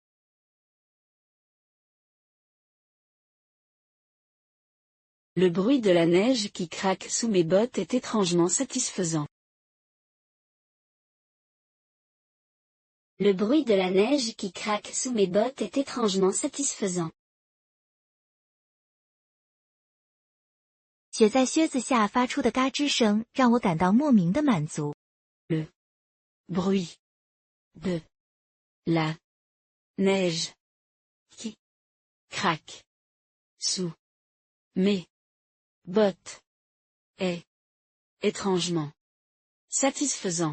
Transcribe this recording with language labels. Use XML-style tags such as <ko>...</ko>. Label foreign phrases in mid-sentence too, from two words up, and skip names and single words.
<fr>Le bruit de la neige qui craque sous mes bottes est étrangement satisfaisant. Le bruit de la neige qui craque sous mes bottes est étrangement satisfaisant.</fr> <zh>雪在靴子下发出的嘎吱声让我感到莫名的满足。</zh> <fr>Le bruit de la neige qui craque sous mes bottes est étrangement satisfaisant.</fr>